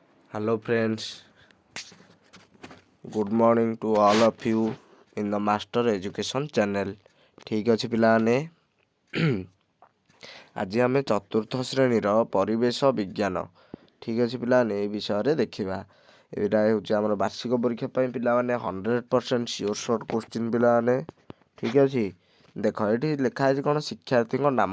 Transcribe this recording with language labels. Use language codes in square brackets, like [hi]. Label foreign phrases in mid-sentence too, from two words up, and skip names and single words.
[en] Hello friends, good morning to all of you in the Master Education channel। [or] ଠିକ୍ ଅଛି ପିଲାମାନେ, ଆଜି ଆମେ ଚତୁର୍ଥ ଶ୍ରେଣୀର ପରିବେଶ ବିଜ୍ଞାନ ଠିକ୍ ଅଛି ପିଲାମାନେ ଏ ବିଷୟରେ ଦେଖିବା। ଏଇଟା ହେଉଛି ଆମର ବାର୍ଷିକ ପରୀକ୍ଷା ପାଇଁ ପିଲାମାନେ 100% [en] sure short question [or] ପିଲାମାନେ। ଠିକ୍ ଅଛି, ଦେଖ ଏଠି ଲେଖା ହେଇଛି କ'ଣ ଶିକ୍ଷାର୍ଥୀଙ୍କ ନାମ।